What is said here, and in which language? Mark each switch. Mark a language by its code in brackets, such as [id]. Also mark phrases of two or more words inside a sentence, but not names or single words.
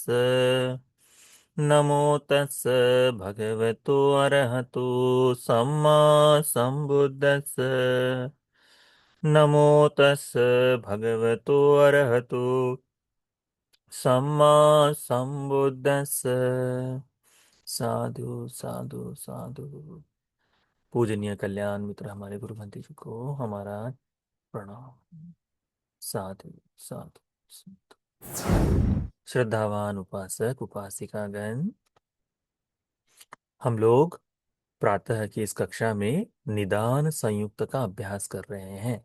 [pi] नमो तस् भगवतो अरहतो सम्मा सम्बुद्दस्स। नमो तस् भगवतो अरहतो सम्मा सम्बुद्दस्स। साधु साधु साधु। [hi] पूजनीय कल्याण मित्र हमारे गुरु भंते जी को हमारा प्रणाम। [pi] साधु साधु साधु। [hi] श्रद्धावान उपासक उपासिकागण, हम लोग प्रातः की इस कक्षा में निदान संयुक्त का अभ्यास कर रहे हैं।